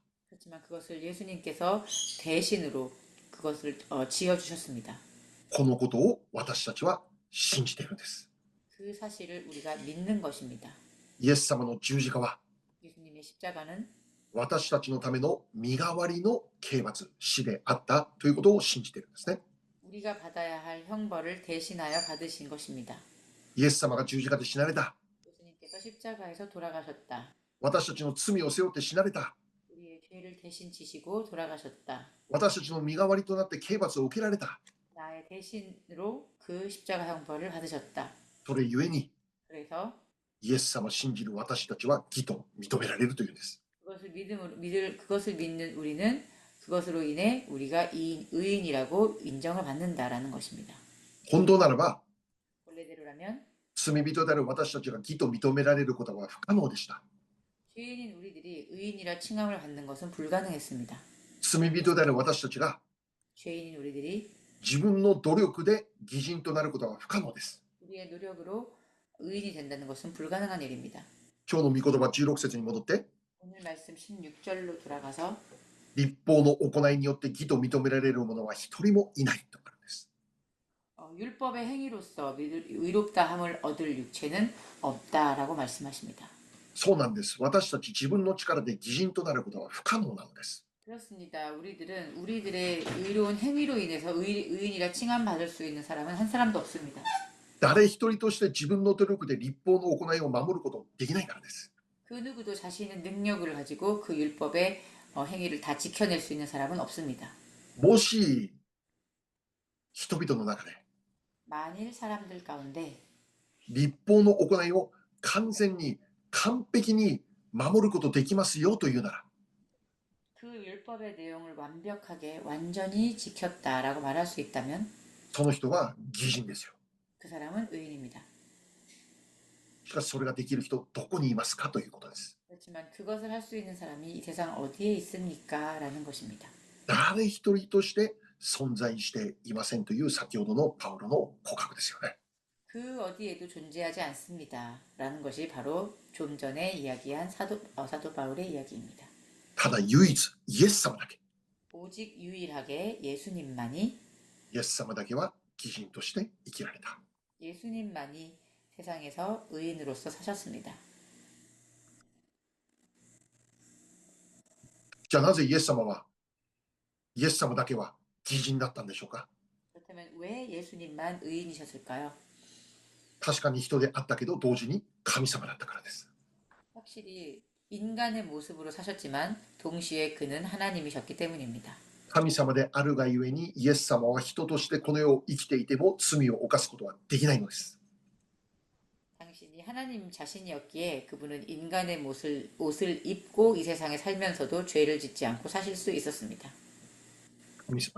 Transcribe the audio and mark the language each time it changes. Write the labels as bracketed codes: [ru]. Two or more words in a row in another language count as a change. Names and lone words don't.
[ko] 그렇지만 그것을 예수님께서 대신으로 그것을 지어주셨습니다. [ja] このことを私たちは信じているんです。 [ko] 그 사실을 우리가 믿는 것입니다. [ja] イエス様の十字架は [ko] 예수님의 십자가는 [ja] 私たちのための身代わりの刑罰、死であったということを信じているんですね。 [ko] 우리가 받아야 할 형벌을 대신하여 받으신 것입니다. [ja] イエス様が十字架で死なれた。 [ko] 예수님께서 십자가에서 돌아가셨다. [ja] 私たちの罪を背負って死なれた。 [ko] 우리의 죄를 대신 지시고 돌아가셨다. [ja] 私たちの身代わりとなって刑罰を受けられた。 [ko] 나의 대신으로 그 십자가 형벌을 받으셨다. [ja] それゆえに [ko] 그래서 [ja] イエス様を信じる私たちは義と認められるというんです。 [ko] 그것을 믿는 우리는 그것으로 인해 우리가 의인이라고 인정을 받는다라는 것입니다. [ja] 本当ならば [ko] 원래대로라면 [ja] 罪人である私たちが義と認められることは不可能でした。 [ko] 죄인인 우리들이 의인이라 칭함을 받는 것은 불가능했습니다. [ja] 罪人である私たちが [ko] 죄인인 우리들이 [ja] 自分の努力で義人となることは不可能です。 [ko] 우리의 노력으로 의인이 된다는 것은 불가능한 일입니다. [ja] 今日の御言葉16節に戻って、 [ko] 오늘 말씀 16절로 돌아가서 [ja] 立法の行いによって義と認められる者は一人もいないとあるんです。 [ko] 율법의 행위로서 의롭다함을 얻을 육체는 없다라고 말씀하십니다. [ja] そうなんです。私たち自分の力で義人となることは不可能なのです。 [ko] 그렇습니다. 우리들은 우리들의 의로운 행위로 인해서 의인이라 칭함받을 수 있는 사람은 한 사람도 없습니다. [ja] 誰一人として自分の努力で立法の行いを守ることできないからです。 [ko] 그 누구도 자신의 능력을 가지고 그 율법의 행위를 다 지켜낼 수 있는 사람은 없습니다. [ja] もし人々の中で [ko] 만일 사람들 가운데 [ja] 立法の行いを完全に完璧に守ることできますよというなら、 [ko] 그 율법의 내용을 완벽하게 완전히 지켰다라고 말할 수 있다면 [ja] その人は義人ですよ。 [ko] 그 사람은 의인입니다. [ja] しかしそれができる人どこにいますかということです。 [ko] 그렇지만 그것을 할 수 있는 사람이 이 세상 어디에 있습니까? 라는 것입니다. [ja] 誰一人として存在していませんという先ほどのパウロの告白ですよね。 [ko] 그 어디에도 존재하지 않습니다. 라는 것이 바로 좀 전에 이야기한 사도 바울의 이야기입니다. [ja] ただ唯一イエス様だけ、 [ko] 오직 유일하게 예수님만이 [ja] イエス様だけは義人として生きられた。 [ko] 예수님만이 세상에서 의인으로서 사셨습니다. [ja] じゃあなぜイエス様だけは義人だったんでしょうか。 [ko] 그렇다면 왜 예수님만 의인이셨을까요? [ja] 確かに人であったけど同時に神様だったからです。 [ko] 확실히 인간의 모습으로 사셨지만 동시에 그는 하나님이셨기 때문입니다. [ja] 神様であるがゆえにイエス様は人としてこの世を生きていても罪を犯すことはできないのです。 [ko] 당신이 하나님 자신이었기에 그분은 인간의 옷을 입고 이 세상에 살면서도 죄를 짓지 않고 사실 수 있었습니다. [ja] 神様。